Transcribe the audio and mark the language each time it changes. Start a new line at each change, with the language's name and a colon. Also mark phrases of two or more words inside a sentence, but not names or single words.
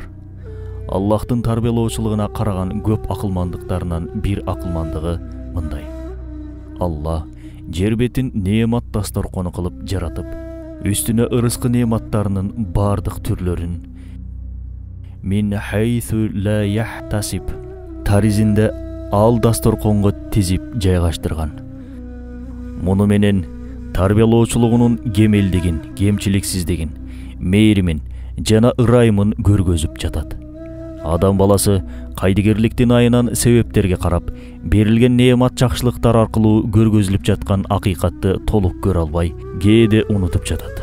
Kyrgyz: Аллахтын тарбиялоочулугуна караган көп акылмандыктарынан бир акылмандыгы мындай. Аллах жер бетин неамат дасторкону кылып жаратып, үстүнө ырыскы неаматтарынын бардык түрлөрүн
Arabic: من حيث لا يحتسب
Kyrgyz: таризинде ал дасторконго тизип жайгаштырган. Муну менен тарбиялоочулугунун кемелдигин, кемчиликсиздигин, мээримин жана ырайымын көргөзүп жатат. Адам баласы кайдыгерликтин айынан себептерге карап, берилген неамат жакшылыктар аркылуу көргөзүлүп жаткан акыйкатты толук көрө албай, кээде унутуп жатат.